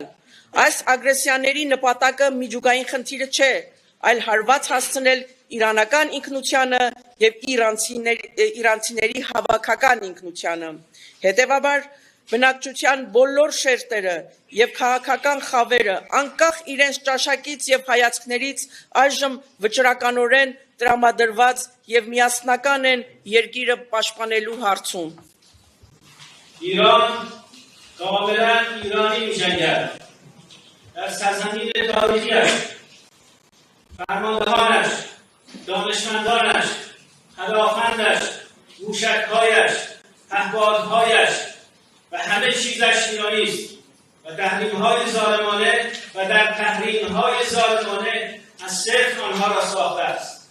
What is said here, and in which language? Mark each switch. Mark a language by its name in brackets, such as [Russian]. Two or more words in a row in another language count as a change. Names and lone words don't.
[Armenian] Այս ագրեսիաների նպատակը միջուկային խնդիրը չէ, այլ հարված հասցնել իրանական ինքնությանը եւ իրանցիների հավաքական ինքնությանը։ Հետևաբար բնակչության բոլոր շերտերը եւ քաղաքական խավերը անկախ իրենց ճաշակից եւ հայացքներից այժմ վճռականորեն տրամադրված եւ միասնական են երկիրը պաշտպանելու հարցում։ [Persian] ایران کاملا ایرانی می‌جنگد. در سرزمین تاریخی‌اش فرماندهانش، دانشمندانش، پدافندش، موشک‌هایش، پهپادهایش و همه چیزش ایرانی است و تحریم‌های ظالمانه و در تحریم‌های ظالمانه از صفر آنها را ساخته است.